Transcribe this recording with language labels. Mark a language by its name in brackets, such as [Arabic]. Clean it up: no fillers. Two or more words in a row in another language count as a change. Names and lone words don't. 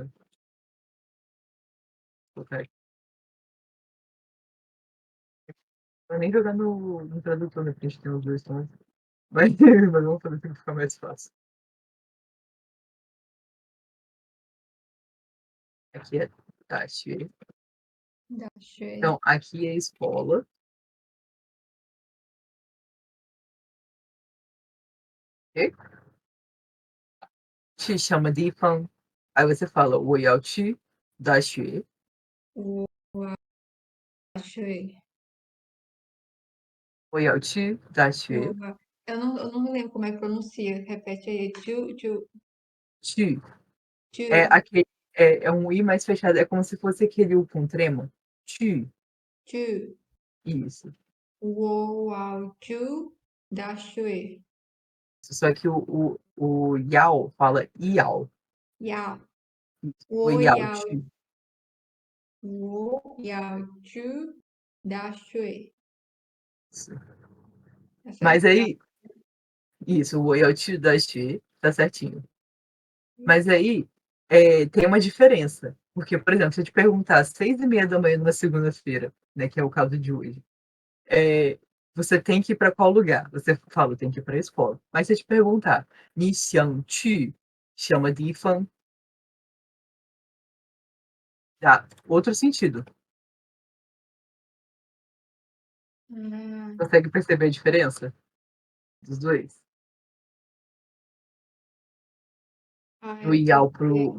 [Portuguese] Vou colocar aqui. Vou nem jogar no tradutor, né? Porque a gente tem os dois tons. Mas, mas vamos fazer para ficar mais fácil. Aqui é 大学. [Chinese] 大学. [Portuguese] Então, aqui é escola. Ok? Te chama de Ifan. Aí você fala, [Chinese] 我要去大学. Xue. 我要去大学. [Portuguese] Eu não me lembro como é que pronuncia. Repete aí. 去. É, [Chinese] Chu. [Portuguese] aquele, é um I mais fechado. É como se fosse aquele U com trema. [Chinese] Chu. Chu. [Portuguese] Isso. [Chinese] 去大学. [Portuguese] Só que o Yao fala Yao. [Chinese] Yao. O Wo Yao Yao. Chu. 我要去大学. [Portuguese] Tá Mas certo? aí, isso, o [Chinese] 要去大学, [Portuguese] tá certinho. Mas aí tem uma diferença. Porque, por exemplo, se eu te perguntar às 6h30 numa segunda-feira, né, que é o caso de hoje, é, você tem que ir para qual lugar? Você fala, tem que ir para a escola. Mas se eu te perguntar, [Chinese] 你想去什么地方? [Portuguese] Dá outro sentido. Ah, Consegue perceber a diferença dos dois? Do eu tô Yao pro,